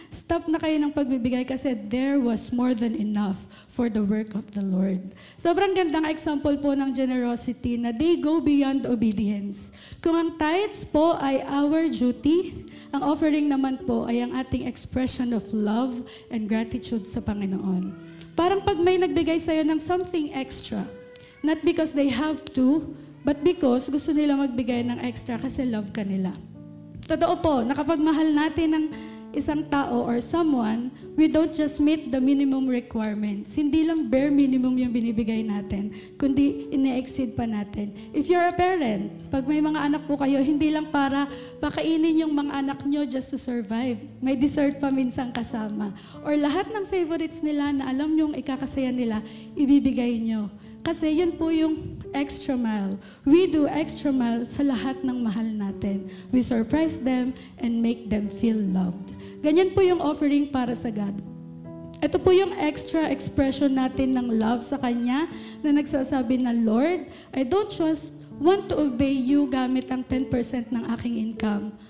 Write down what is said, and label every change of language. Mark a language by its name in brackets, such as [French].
[Filipino] Stop na kayo ng pagbibigay kasi there was more than enough for the work of the Lord. Sobrang gandang example po ng generosity na they go beyond obedience. Kung ang tithes po ay our duty, ang offering naman po ay ang ating [English] expression of love and gratitude [Filipino] sa Panginoon. Parang pag may nagbigay sa'yo ng something extra, [English] not because they have to, but because [Filipino] gusto nila magbigay ng extra kasi love ka nila. Totoo po, nakapagmahal natin ng [English] isang tao or someone, we don't just meet the minimum requirements. [Filipino] Hindi lang bare minimum yung binibigay natin, kundi ine-exceed pa natin. If you're a parent, pag may mga anak po kayo, hindi lang para pakainin yung mga anak nyo just to survive. May dessert pa minsan kasama. Or lahat ng favorites nila na alam nyong ikakasaya nila, ibibigay nyo. Kasi yun po yung extra mile. [English] We do extra mile sa lahat ng mahal natin. We surprise them and make them feel loved. [Filipino] Ganyan po yung offering para sa God. Ito po yung extra expression natin ng love sa Kanya na nagsasabi na, Lord, [English] I don't just want to obey you [Filipino] gamit ang 10% ng aking income.